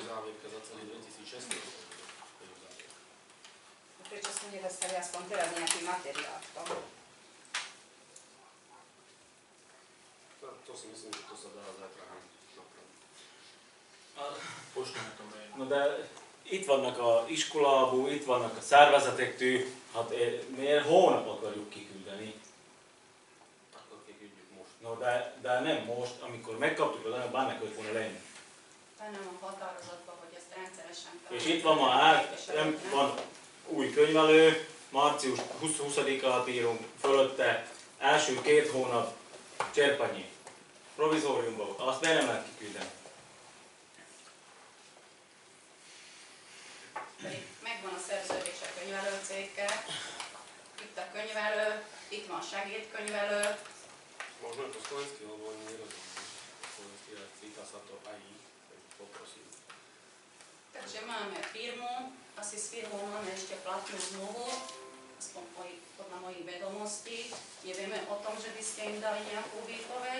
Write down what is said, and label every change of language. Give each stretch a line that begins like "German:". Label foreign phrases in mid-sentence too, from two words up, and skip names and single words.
Slovak: uzávierka za celý 2016. Je uzávierka. Prečo sme nedostali aspoň teraz nejaký materiál v tom? si myslím, že to sa dá zajtra napraviť. Pošleme to mail.
Hungarian: No de itt vannak a iskolából, itt vannak a szervezetektől, hát miért hónap akarjuk kiküldeni? Akkor kiküldjük most. No de nem most, amikor megkaptuk az anyagot, bármikor kellett volna lenni. Benne van határozatban, hogy ezt rendszeresen kell. És itt van ma van új könyvelő, március 20-át írunk fölötte, első 2 hónap Cserpanyi, provizóriumban, azt miért nem lehet kiküldeni? Pedig megvan a szerződés a könyvelőcéggel, itt a könyvelő, itt van segédkönyvelő.
Slovak: Možno je to slovenský, lebo oni nerozumiem. Slovenský, ale týka sa to aj ich, tak poprosím. Takže máme firmu, asi s firmou máme ešte platnú zmluvu, aspoň podľa mojich vedomostí. Nevieme o tom, že by ste im dali nejakú výpoveď.